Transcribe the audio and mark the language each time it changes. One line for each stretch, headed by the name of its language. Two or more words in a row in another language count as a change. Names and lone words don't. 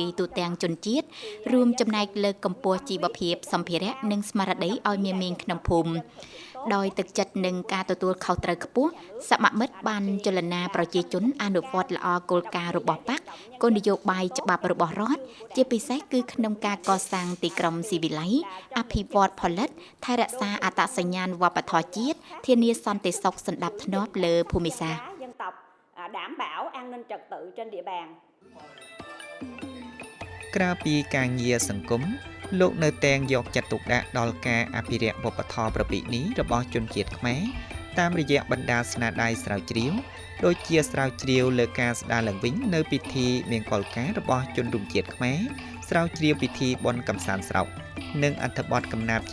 Khmer: ទូទាំងជនជាតិរួមចំណែកលើកកម្ពស់ជីវភាពសម្ភារៈនិងស្មារតីឲ្យមានមានក្នុងភូមិដោយទឹកចិត្តនិងការទទួលខុសត្រូវខ្ពស់សមាមិត្តបានចលនាប្រជាជនអនុវត្តល្អគោលការណ៍របស់បកគោលនយោបាយច្បាប់របស់រដ្ឋជាពិសេសគឺក្នុងការកសាងទីក្រុងស៊ីវិល័យអភិវឌ្ឍផលិតថែរក្សាអត្តសញ្ញាណវប្បធម៌ជាតិធានាសន្តិសុខសណ្ដាប់ធ្នាប់លើភូមិសាស្ត្រ
Vietnamese: dân tộc đảm bảo an ninh trật tự trên địa bàn
Khmer: ក្រៅពីការងារសង្គមលោកនៅតែងយកចិត្តទុកដាក់ដល់ការអភិរក្សវប្បធម៌ប្រពៃណីរបស់ជនជាតិខ្មែរតាមរយៈបណ្ដាស្នាដៃស្រាវជ្រាវដូចជាស្រាវជ្រាវ លើការស្ដារឡើងវិញនៅពិធីមង្គលការរបស់ជនរួមជាតិខ្មែរស្រាវជ្រាវពិធីបុណ្យកំសាន្តស្រុកនិងអត្ថបទកំណាព្យជា